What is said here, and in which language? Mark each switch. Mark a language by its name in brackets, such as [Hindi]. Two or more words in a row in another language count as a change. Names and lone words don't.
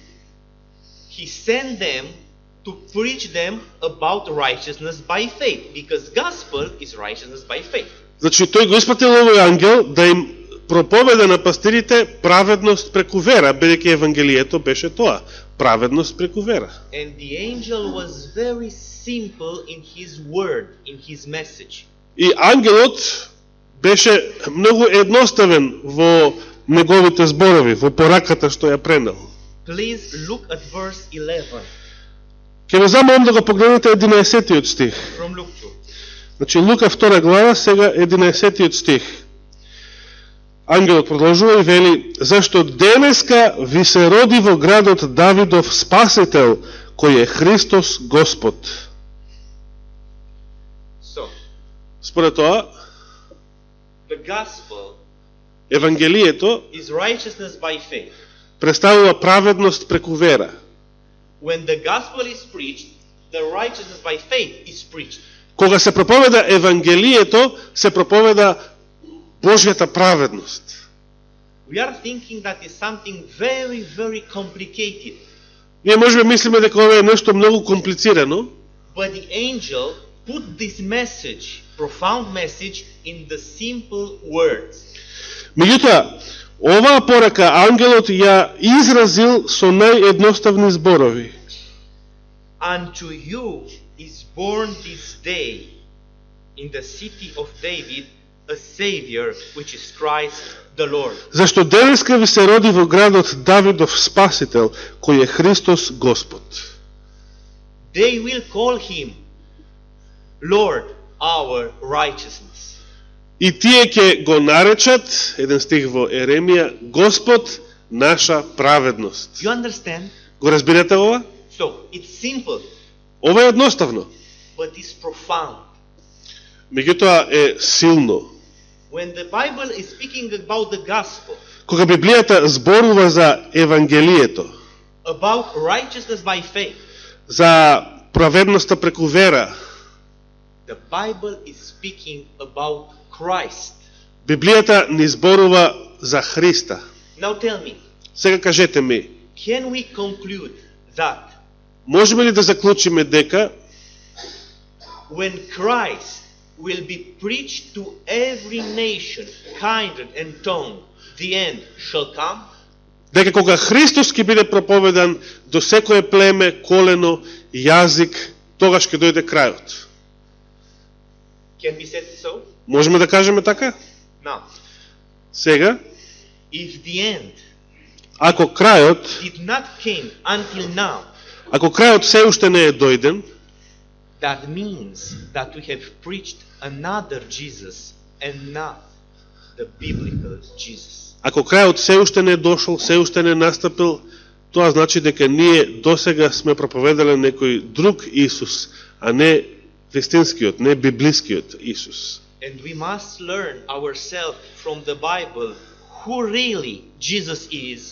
[English] He sent them to preach them about righteousness by faith, because gospel is righteousness by faith. [Macedonian] значи тој го испратил овој ангел да им проповеда на пастирите праведност преку вера, бидејќи Евангелието беше тоа, праведност преку вера. [English] And the angel was very simple in his word, in his message. [Macedonian] И ангелот беше многу едноставен во неговите зборови, во пораката што ја пренел. [English] Please look at verse 11 [Macedonian] Ке ве замолам да го погледнете 11-тиот стих. [English] from Luke 2. [Macedonian] Значи Лука 2 глава, сега 11-тиот стих. Ангелот продолжува и вели: зашто денеска ви се роди во градот Давидов Спасител, кој е Христос Господ. [English] So, [Macedonian] Според тоа, [English] the gospel [Macedonian] Евангелието [English] is righteousness by faith. [Macedonian] представува праведност преку вера. [English] When the gospel is preached, the righteousness by faith is preached. [Macedonian] Кога се проповеда Евангелието, се проповеда Божјата праведност. [English] We are thinking that is something very, very complicated. [Macedonian] Ние можеме мислиме дека ова е нешто многу комплицирано, [English] But the angel put this message, profound message, in the simple words. [Macedonian] меѓутоа, оваа порака ангелот ја изразил со наједноставни зборови. [English] Unto you is born this day in the city of David a Savior, which is Christ the Lord. [Macedonian] Зашто денеска ви се роди во градот Давидов Спасител, кој е Христос Господ. [English] They will call him Lord, our righteousness. [Macedonian] И тие ќе го наречат, еден стих во Еремија, Господ наша праведност. [English] You understand? [Macedonian] Го разбирате ова? [English] So, it's simple, [Macedonian] Ова е едноставно, [English] but it's profound. [Macedonian] меѓутоа е силно. [English] When the Bible is speaking about the gospel, [Macedonian] Кога Библијата зборува за Евангелието, [English] about righteousness by faith, [Macedonian] за праведноста преку вера, [English] the Bible is speaking about Christ. [Macedonian] Библијата ни зборува за Христа. [English] Now tell me, [Macedonian] Сега кажете ми, [English] can we conclude that [Macedonian] можеме ли да заклучиме дека [English] when Christ will be preached to every nation, kindred and tongue, the end shall come? [Macedonian] дека кога Христос ќе биде проповедан до секое племе, колено, јазик, тогаш ќе дојде крајот? [English] Can we say so? [Macedonian] Можеме да кажеме така? [English] Now, [Macedonian] Сега, [English] if the end [Macedonian] ако крајот, [English] did not came until now, [Macedonian] ако крајот се уште не е дојден, [English] that means that we have preached another Jesus and not the biblical Jesus. [Macedonian] ако крајот се уште не е дошол, се уште не е настапил, тоа значи дека ние досега сме проповедале некој друг Исус, а не вистинскиот, не библискиот Исус. [English] And we must learn ourselves from the Bible who really Jesus is.